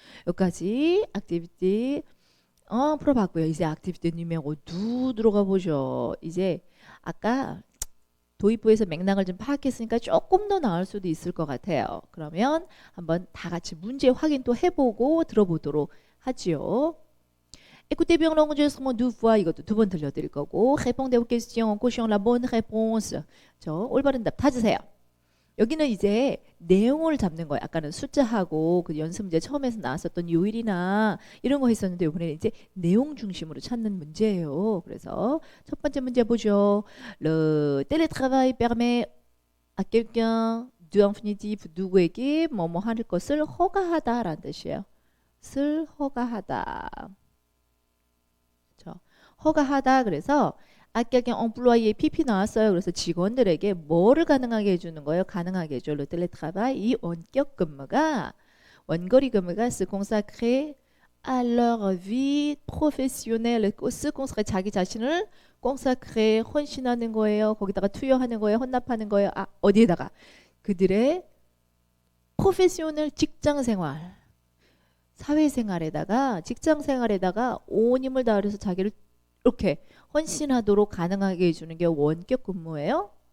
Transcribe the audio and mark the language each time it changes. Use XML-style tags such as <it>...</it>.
<ko>여기까지 액티비티 풀어봤고요. 이제 액티비티 누메로 2 들어가 보죠. 이제 아까 도입부에서 맥락을 좀 파악했으니까 조금 더 나을 수도 있을 것 같아요. 그러면 한번 다 같이 문제 확인 또 해보고 들어보도록 하지요.</ko> <fr>Écoutez bien l'enregistrement deux fois.</fr> <ko>이것도 두 번 들려드릴 거고</ko> <fr>répondez aux questions en cochant la bonne réponse.</fr> <ko>저 올바른 답 찾으세요. 여기는 이제 내용을 잡는 거예요. 아까는 숫자하고 그 연습 문제 처음에서 나왔었던 요일이나 이런 거 했었는데 이번에는 이제 내용 중심으로 찾는 문제예요. 그래서 첫 번째 문제 보죠.</ko> <fr>Le télétravail permet à quelqu'un de infinitif</fr> <ko>누구에게 뭐뭐 할 것을 허가하다라는 뜻이에요. 을 허가하다. 그렇죠? 허가하다 그래서 아까 employé PP 나왔어요. 그래서 직원들에게 뭐를 가능하게 해주는 거예요? 가능하게 해줘.</ko> <fr>Le télétravail</fr> <ko>이 원격 근무가 원거리 근무가</ko> <fr>se consacrer à leur vie professionnelle.</fr> <ko>se consacrer 자기 자신을 consacrer 헌신하는 거예요. 거기다가 투여하는 거예요. 헌납하는 거예요. 어디에다가 그들의 professionnel 직장 생활, 사회생활에다가 직장 생활에다가 온 힘을 다해서 자기를 이렇게 헌신하도록 가능하게 해주는 게 원격 근무예요.</ko>